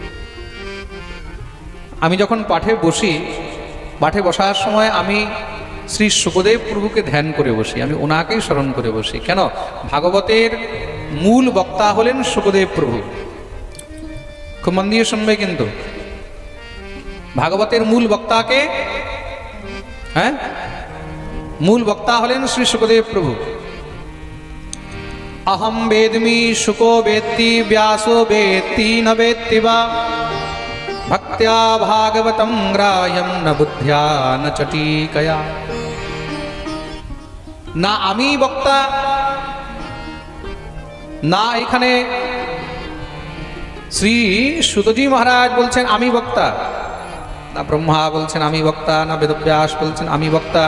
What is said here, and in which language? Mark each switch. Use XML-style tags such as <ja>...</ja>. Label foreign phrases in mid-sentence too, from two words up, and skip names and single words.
<bn>আমি যখন পাঠে বসি, পাঠে বসার সময় আমি শ্রী সুখদেব প্রভুকে ধ্যান করে বসি, আমি ওনাকেই স্মরণ করে বসি। কেন? ভাগবতের মূল বক্তা হলেন সুখদেব প্রভু। খুব মন দিয়ে শুনবে কিন্তু, ভাগবতের মূল বক্তাকে, হ্যাঁ, মূল বক্তা হলেন শ্রী সুখদেব প্রভু।</bn> <sa>अहम वेद्मि शुको वेत्ति व्यासो वेत्ति न वेत्ति वा भक्त्या भागवतं ग्राह्यं न बुद्ध्या न चटीकया।</sa> <bn>না আমি বক্তা, না এখানে শ্রী সুতজি মহারাজ বলছেন আমি বক্তা, না ব্রহ্মা বলছেন আমি বক্তা, না বেদব্যাস বলছেন আমি বক্তা।</bn>